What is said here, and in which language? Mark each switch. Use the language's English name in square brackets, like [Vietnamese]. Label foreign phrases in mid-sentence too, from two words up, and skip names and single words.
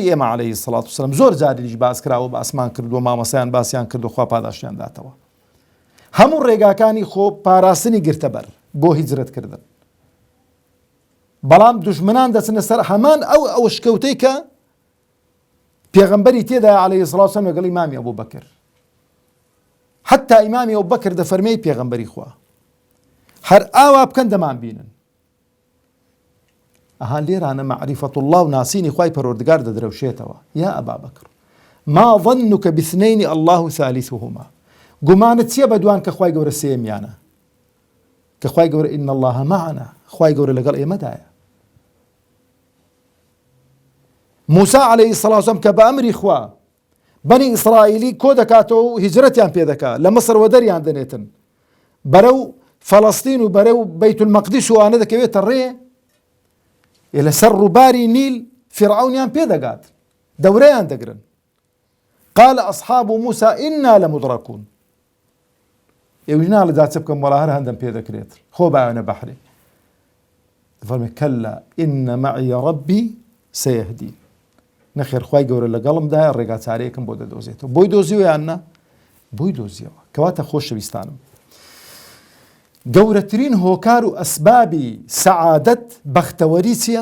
[Central Kurdish] ئێمە عەلەیهی السەڵات وەسسەلام زۆر جاریش باس کراوە بە ئاسمان کردووە مامەسەیان باسییان کردو خوا پاداشتیان داتەوە هەموو ڕێگاکانی خۆ پاراستنی گرتەبەر بۆ هیجرەتکردن بەڵام دوژمنان دەچنە سەر هەمان ئەو شکەوتەی کە پێغەمبەری تێدا عەلەیهی السەڵات وەسسەلام لەگەڵ ئیمامی ئەبوبەکر حتى ئیمامی ئەبوبەکر دەفەرمێی پێغەمبەری خوا هەر ئاوا بکەن دەمان بینن ئەها لێرانە مەعریفەت الله و ناسینی خوای پەروەردگار دەدرەوشێتەوە [Arabic] یا ئەبا بەکر ما ظنك باثنين الله ثالثهما [Central Kurdish] گومانت چییە بە دوان کە خوای گەورە سێمیانە کە خوای گەورە [Arabic] ئین الله معنا [Central Kurdish] خوای گەورە لەگەڵ ئێمەدایە موسا عەلەیهی السەڵات وەسسەلام کە بە ئەمری خوا بەنی ئیسرائیلی کۆ دەکاتەوە و هیجرەتیان پێ دەکات لە مەسر وە دەریان دەنێتن بەرەو فەڵەستین و بەرەو بەیت المەقدس و ئانە دەکەوێتە ڕێ لەسەر ڕووباری نیل فیرعەونیان پێ دەگات دەورەیان دەگرن [Arabic] قال أصحاب موسى إنا لمدركون [Central Kurdish] ئێوەی ناڵێدا چ بکەم وەڵا هەر هەندەم پێ دەکرێت خۆ بایەنە بەحرێ دەفەرمێ [Arabic] کەلا ئین مەعی ڕەبی سەیەهدین [Central Kurdish] نەخێر خوای گەورە لەگەڵمدایە ڕێگا چارەیەکم بۆ دەدۆزێتەوە بۆی دۆزیوە یان نا بۆی دۆزیەوە کەواتە خۆشەویستانم گەورەترین هۆکار و ئەسبابی سەعادەت بەختەوەری چییە؟